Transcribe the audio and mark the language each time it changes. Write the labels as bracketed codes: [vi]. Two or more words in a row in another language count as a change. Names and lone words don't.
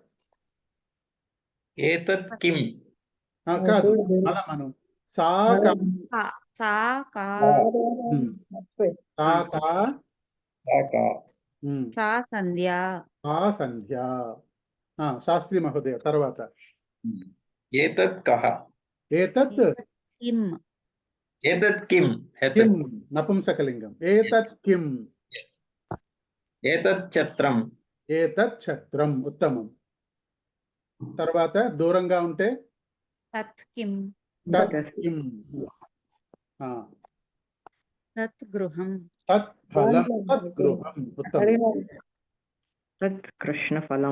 [sa] ఏతత్ కిం [te] కాదు, అలా మనం [sa] సా కా. సా కా సా కా. కాకా సా సంధ్య. [te] ఆ సంధ్య. శాస్త్రి మహోదయ. తర్వాత [sa] ఏతత్ కః ఏతత్ కిం. ఏతత్ కిం కిం. నపుంసకలింగం. ఏతత్ కిం. ఏతత్ ఛత్రం ఏతత్ ఛత్రం. ఉత్తమం. [te] తర్వాత దూరంగా ఉంటే [sa] తత్ కిం. తత్ కిం. తత్ గృహం. తత్ ఫలం. తత్ గృహం. ఉత్తమం. తత్ కృష్ణ ఫలం.